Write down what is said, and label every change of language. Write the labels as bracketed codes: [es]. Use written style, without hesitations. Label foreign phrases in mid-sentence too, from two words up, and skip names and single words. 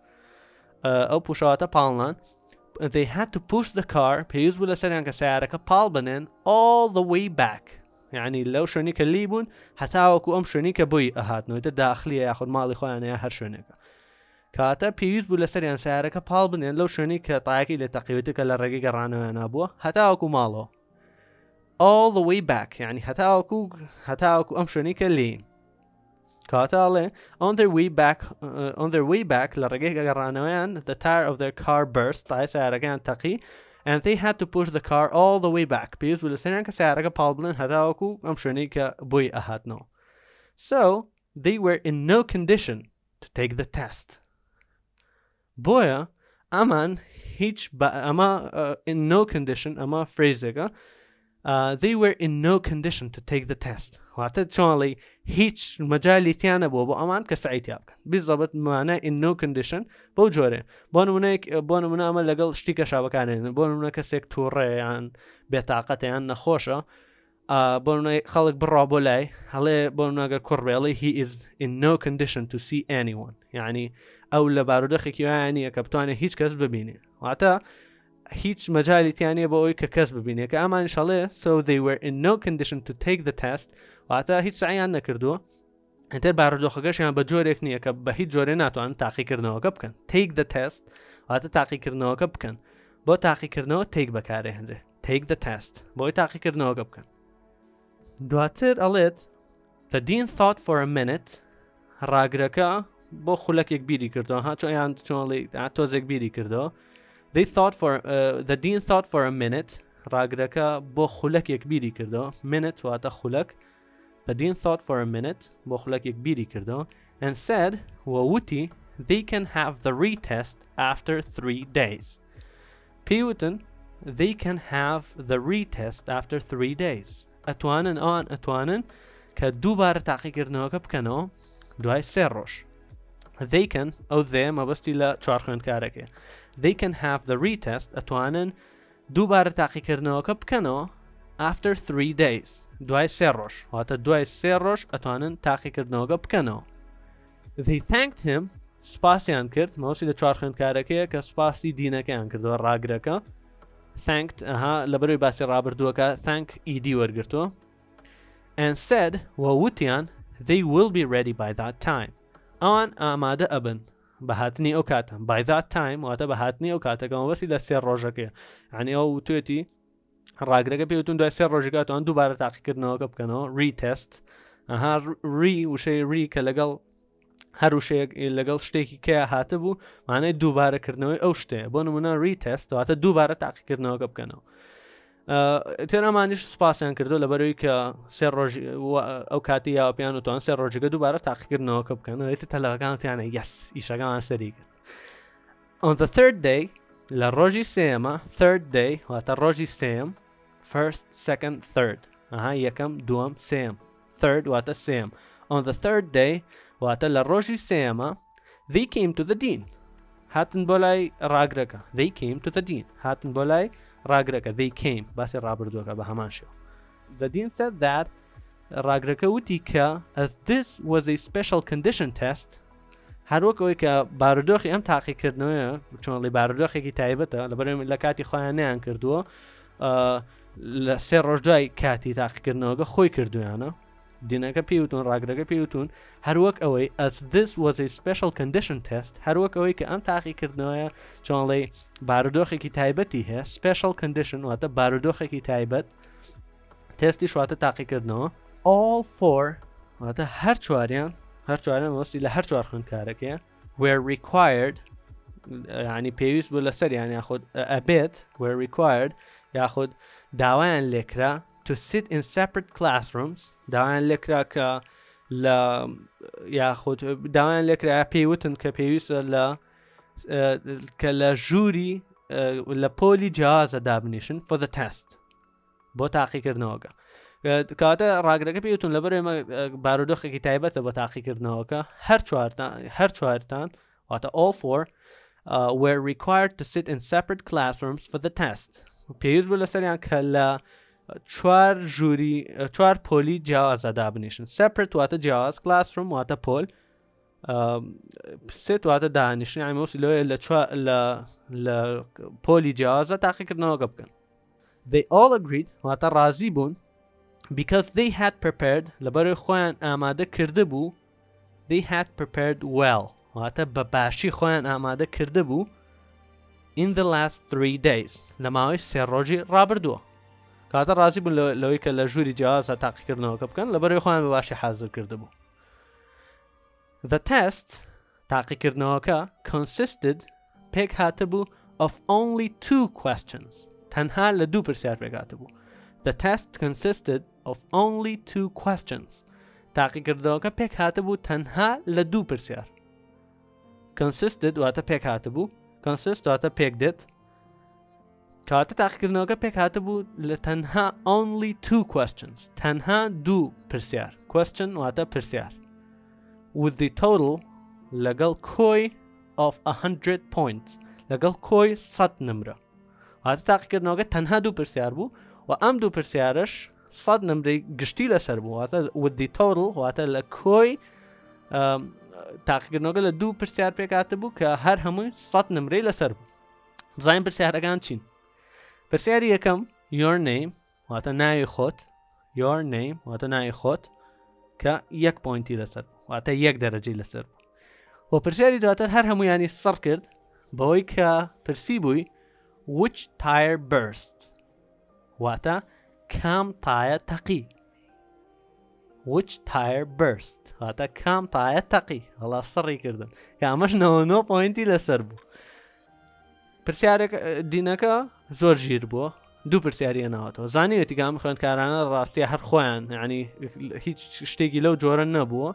[ckb] ئەو پوشەواتە پاڵنان [en] they had to push the car [ckb] پێویست بوو لەسەریان کە سیارەکە پاڵ بنێن [en] all the way back [ckb] یعنی لەو شوێنی کە لی بوون هەتاوەکو ئەم شوێنی کە بۆی ئەهاتنەوەیتە داخلیە یاخود ماڵی خۆیانەیە هەر شوێنێکە کاتە پێویست بوو لەسەریان سیارەکە پاڵ بنێن لەو شوێنی کە تایەکی لێ تەقیوێتە کە لە ڕێگەی گەڕانەوەیان نابووە هەتاوەکو ماڵەوە [en] all the way back [ckb] یعنی هەتاوەکو ئەم شوێنی کە لین کاتاڵێ on [en] their way back [ckb] لە ڕێگەی گەڕانەوەیان [en] the tire of their car burst [ckb] تای سیارەکەیان تەقی [en] and they had to push the car all the way back [ckb] پێویست بوو لەسەریان کە سیارەکە پاڵ بنێن هەتاوەکو ئەم شوێنی کە بۆی ئەهاتنەوە [en] so they were in no condition to take the test [ckb] بۆیە ئەمان هیچ ئەمە [en] in no condition [ckb] ئەمە فرێزێکە [en] they were in no condition to take the test. [ckb] واتە چۆنڵی هیچ مەجالی تیانە بۆ ئەمان کە سعیتیا بکەن بیزەبەت مانە [en] in no condition [ckb] بەو جۆرێ بۆ نمونە ئەمە لەگەڵ شتی کەشابەکانێن بۆ نمونە کەسێک تووڕێیان بێتاقەتیان نەخۆشە بۆ نمونە خەڵک بڕوا بۆ لای هەڵێ بۆ نمونەگەر کوڕ بێڵێ [en] he is in no condition to see anyone [ckb] یعنی ئەو لە بارودۆخێکی وایە نییە کە بتوانێت هیچ کەس ببینێ واتە هیچ مەجالی تیانە بۆ ئەوی کە کەس ببینێ کە ئەمان شەڵێ [en] so they were in no condition to take the test [ckb] واتە هیچ سعیان نەکردووە ئەتر بارودۆخەکەشیان بە جۆرێک نییە کە بە هیچ جۆرێ ناتوانن تاقیکردنەوەکە بکەن [en] take the test [ckb] واتە تاقیکردنەوەکە بکەن بۆ تاقیکردنەوە take بەکارێهێنرێ [en] take the test [ckb] بۆی تاقیکردنەوەکە بکەن دواتر ئەڵێت [en] the dean thought for a minute [ckb] ڕاگرەکە بۆ خولەکێک بیری کردەوە ها چۆیان چۆنڵی تۆزێک بیری کردەوە [en] the dean thought for a minute [ckb] ڕاگرەکە بۆ خولەکێک بیری کردەوە minute واتە خولەک [en] the dean thought for a minute [ckb] بۆ خولەکێک بیری کردەوە and said ووتی they can have the retest after 3 days پێیوتن they can have the retest after 3 days ئەتوانن کە دووبارە تاقیکردنەوەکە بکەنەوە دوای 3 ڕۆژ [en] they can [ckb] ئەو دێ مەبەستی لە چوار خوێندکارێکێ [en] they can have the retest [ckb] ئەتوانن دووبارە تاقیکردنەوەکە بکەنەوە [en] after 3 days [ckb] دوای 3 ڕۆژ واتە دوای 3 ڕۆژ ئەتوانن تاقیکردنەوەکە بکەنەوە [en] they thanked him [ckb] سپاسیان کرد مەوەسی لە چوار خوێندکارەکەیە کە سپاسی دینەکەیان کردووە ڕاگرەکە thanked لەبەرەوەی باسی ڕابردووەکە thank ed وەرگرتووە [en] and said [ckb] ووتیان [en] they will be ready by that time [ckb] ئەوان ئامادە ئەبن بە هاتنی ئەو کاتە [en] by that time [ckb] واتە بە هاتنی ئەو کاتەکە مەبەستی لە 3 ڕۆژەکەیە یعنی ئەو توێتی ڕاگرەکە پێوتون دوای 3 ڕۆژێکە ئەوان دووبارە تاقیکردنەوەکە بکەنەوە retest وشەی ری کە لەگەڵ هەر وشەیەک لەگەڵ شتێکی کە هاتە بوو مانای دووبارەکردنەوەی ئەو شتەیە بۆ نمونە retest واتە دووبارە تاقیکردنەوەکە بکەنەوە تێن ئەمانیش سپاسیان کردو لەبەرەوەی کە 3 ڕۆژ ئەو کاتی یاوە پێیان وتوان 3 ڕۆژەکە دووبارە تاقیکردنەوەکە بکەنەوە تەلەکانتیانە یەس ئیشەکەمان سەری کرد [en] on the third day [ckb] لە ڕۆژی سێمە [en] third day [ckb] واتە ڕۆژی سێم [en] first second third [ckb] یەکەم دووەم سێم third واتە سێم [en] on the third day [ckb] واتە لە ڕۆژی سێمە [en] they came to the dean [ckb] هاتن بۆ لای ڕاگرەکە [en] they came to the dean [ckb] هاتن بۆ لای ڕاگرەکە [en] they came [ckb] باسی ڕابردووەکە بە هەمان شێوە [en] the dean said that [ckb] ڕاگرەکە وتی کە [en] as this was a special condition test [ckb] هەروەک ئەوەی کە بارودۆخی ئەم تاقیکردنەوەیە چۆنڵی بارودۆخێکی تایبەتە لەبەرەوەی لە کاتی خۆیان نەیان کردووە لە 3 ڕۆژ دوای کاتی تاقیکردنەوەکە خۆی کردویانە دینەکە پێوتون ڕاگرەکە پێوتون هەروەک ئەوەی [en] as this was a special condition test [ckb] هەروەک ئەوەی کە ئەم تاقیکردنەوەیە چۆنڵی بارودۆخێکی تایبەتی هەیە [en] special condition [ckb] واتە بارودۆخێکی تایبەت تستی شواتە تاقیکردنەوە [en] all four [ckb] واتە هەر چواریان مەوەستی لە هەر چوار خوێندکارێکە [en] were required [ckb] یعنی پێویست بوو لەسەر یان یاخود ئەبێت [en] were required [ckb] یاخود داوایان لێکرا [en] to sit in separate classrooms [ckb] داوایان لێکرا کە لە یاخود داوایان لێکرا پێیوتن کە پێویستە کە لە ژووری لە پۆلی جیازە دابنیشن [en] for the test [ckb] بۆ تاقیکردنەوەکە کاتە ڕاگرەکە پێوتون لەبەرێمە بارودۆخێکی تایبەتە بۆ تاقیکردنەوەکە هەر چوارتان واتە [en] all four were required to sit in separate classrooms for the test [ckb] پێویست بوو لەسەریان کە لە چوار پۆلی جیازە دابنیشن separate واتە جیاز classroom واتە پۆل سێت واتە دانیشتن یعنی مەوەسی لەوەیە لە پۆلی جیازە تاقیکردنەوەکە بکەن [en] they all agreed [ckb] واتە ڕازی بوون [en] because they had prepared [ckb] لەبەرەوەی خۆیان ئامادە کرده بوو [en] they had prepared well [ckb] واتە بە باشی خۆیان ئامادە کرده بوو [en] in the last 3 days [ckb] لە ماوەی 3 ڕۆژی ڕابردووە کاتە ڕازی بوون لەوەی کە لە ژووری جیازە تاقیکردنەوەکە بکەن لەبەرەوەی خۆیان بە باشی حازر کرده بوو [en] the test [ckb] تاقیکردنەوەکە consisted پێک هاتە بوو [en] of only 2 questions [ckb] تەنها لە 2 پرسیار پێک هاتە بوو [en] the test consisted of only 2 questions [ckb] تاقیکردنەوەکە پێک هاتە بوو تەنها لە 2 پرسیار consisted واتە پێک هاتە بوو consist واتە پێک دێت کەواتە تاقیکردنەوەکە پێک هاتبوو لە تەنها [en] only 2 questions [ckb] تەنها 2 پرسیار question واتە پرسیار [en] with the total [ckb] لەگەڵ کۆی [en] of 100 points [ckb] لەگەڵ کۆی 100 نمرە واتە تاقیکردنەوەکە تەنها 2 پرسیار بوو و ئەم 2 پرسیارش 100 نمرەی گشتی لەسەر بوو واتە [en] with the total [ckb] واتە لە کۆی تاقیکردنەوەکە لە 2 پرسیار پێک هاتبوو کە هەر هەمووی 100 نمرەی لەسەر بوو بزانین پرسیارەکان چین پرسیاری یەکەم [en] your name [ckb] واتە ناوی خۆت [en] your name [ckb] واتە ناوی خۆت کە 1 پوینتی لەسەر واتە 1 دەرەجەی لەسەر و پرسیاری دواتر هەر هەمویانی سەر کرد بەوەی کە پرسی بووی [en] which tire burst [ckb] واتە کام تایە تەقی [en] which tire burst [ckb] واتە کام تایە تەقی هەڵا سڕی کردن کە ئەمەش 99 پوینتی لەسەر بوو پرسیارێک دینەکە زۆر ژیر بووە 2 پرسیاریە ناوەتەوە زانیوێتی کام خوێندکارانە ڕاستیە هەر خۆیان یعنی هیچ شتێکی لەو جۆرە نەبووە